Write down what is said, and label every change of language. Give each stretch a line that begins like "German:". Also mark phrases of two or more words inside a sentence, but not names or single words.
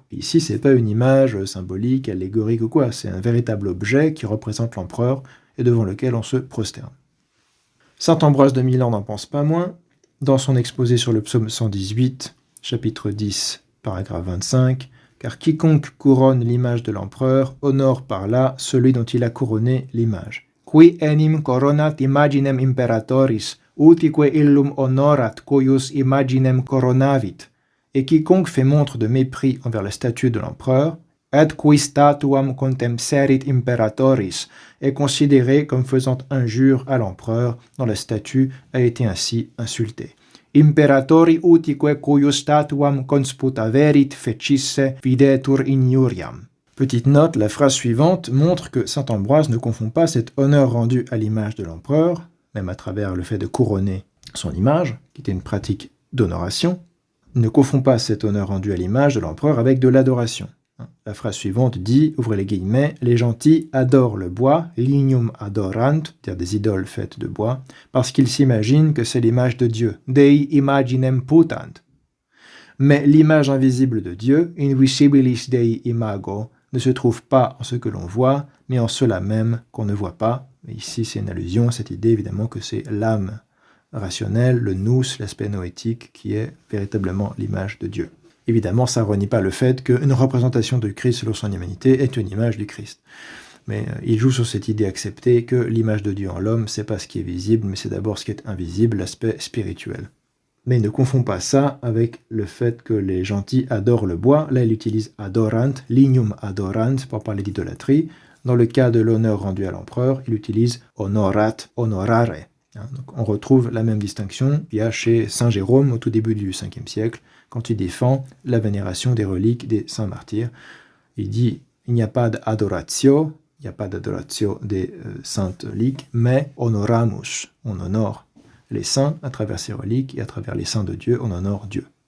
French: Ici, c'est pas une image symbolique, allégorique ou quoi, c'est un véritable objet qui représente l'empereur, et devant lequel on se prosterne. Saint Ambroise de Milan n'en pense pas moins. Dans son exposé sur le psaume 118, chapitre 10, paragraphe 25, « Car quiconque couronne l'image de l'empereur honore par là celui dont il a couronné l'image.
Latin: Qui enim coronat imaginem imperatoris, utique illum honorat cuius imaginem coronavit.
French: Et quiconque fait montre de mépris envers la statue de l'empereur,
Latin: et qui statuam contempserit imperatoris,
French: est considéré comme faisant injure à l'empereur dont la statue a été ainsi insultée.
Latin: Imperatori utique cuius statuam consputaverit fecisse videtur injuriam.
French: Petite note, la phrase suivante montre que saint Ambroise ne confond pas cet honneur rendu à l'image de l'empereur, même à travers le fait de couronner son image, qui était une pratique d'honoration, ne confond pas cet honneur rendu à l'image de l'empereur avec de l'adoration. La phrase suivante dit, ouvrez les guillemets, « Les gentils adorent le bois,
Latin: lignum adorant,
French: c'est-à-dire des idoles faites de bois, parce qu'ils s'imaginent que c'est l'image de Dieu,
Latin: Dei imaginem putant.
French: Mais l'image invisible de Dieu,
Latin: invisibilis Dei imago,
French: ne se trouve pas en ce que l'on voit, mais en cela même qu'on ne voit pas. » Et ici, c'est une allusion à cette idée, évidemment, que c'est l'âme rationnelle, le nous, l'aspect noétique, qui est véritablement l'image de Dieu. Évidemment, ça ne renie pas le fait qu'une représentation de Christ selon son humanité est une image du Christ. Mais il joue sur cette idée acceptée que l'image de Dieu en l'homme, c'est pas ce qui est visible, mais c'est d'abord ce qui est invisible, l'aspect spirituel. Mais il ne confond pas ça avec le fait que les gentils adorent le bois. Là, il utilise
Latin: adorant, lignum adorant,
French: pour parler d'idolâtrie. Dans le cas de l'honneur rendu à l'empereur, il utilise
Latin: honorat, honorare.
French: Donc on retrouve la même distinction qu'il y a chez Saint Jérôme au tout début du 5e siècle, quand il défend la vénération des reliques des saints martyrs. Il dit il n'y a pas d'adoratio, il n'y a pas d'adoratio des saintes reliques, mais honoramus, on honore les saints à travers ces reliques et à travers les saints de Dieu, on honore Dieu.